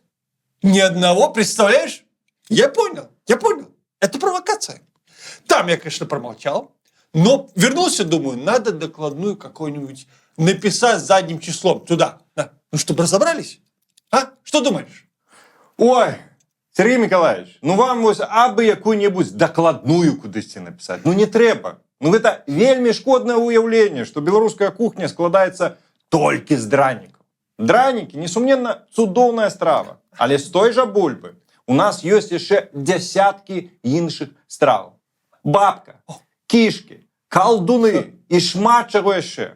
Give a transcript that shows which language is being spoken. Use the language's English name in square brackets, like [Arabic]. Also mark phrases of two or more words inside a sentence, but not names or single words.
[Russian] Ни одного, представляешь? Я понял. Это провокация. Там я, конечно, промолчал, но вернулся, думаю, надо докладную какую-нибудь написать задним числом туда. Да. Ну, чтобы разобрались. А? Что думаешь? [Ukrainian] Ой, Сергій Миколаївич, ну вам ось аби яку-небудь докладную кудись написати. Ну не треба. [Belarusian] Ну гэта вельмі шкоднае уяўленне, што беларуская кухня складаецца толькі з дранікаў. Дранікі, несумненна, цудоўная страва, але з той жа бульбы у нас ёсць яшчэ дзясяткі іншых страў. Бабка, кішкі, калдуны і шмат чаго яшчэ.